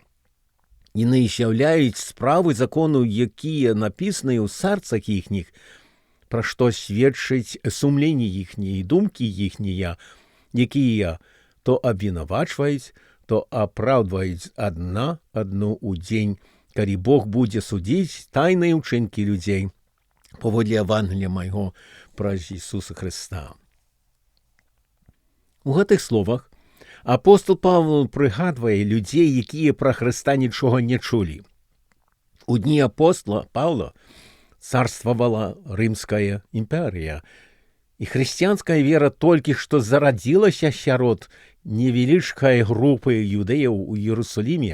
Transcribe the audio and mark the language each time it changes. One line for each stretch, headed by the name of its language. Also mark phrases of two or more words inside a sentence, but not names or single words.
Belarusian: Яны з'яўляюць справы закону, якія напісаныя ў сэрцах іхніх, пра што сведчыць сумленне іхняе і думкі іхнія, якія то абвінавачваюць, то апраўдваюць адну ў дзень, калі Бог будзе судзіць тайныя ўчынкі людзей паводле Евангелія майго праз Ісуса Хрыста». У гэтых словах
Ukrainian: Апостол Павел пригадує людей, які про Христа нічого не чули. У дні апостола Павла царствовала Римская імперія, і християнська віра тільки що зародилася сярод невеличкої групи юдеїв у Єрусалимі.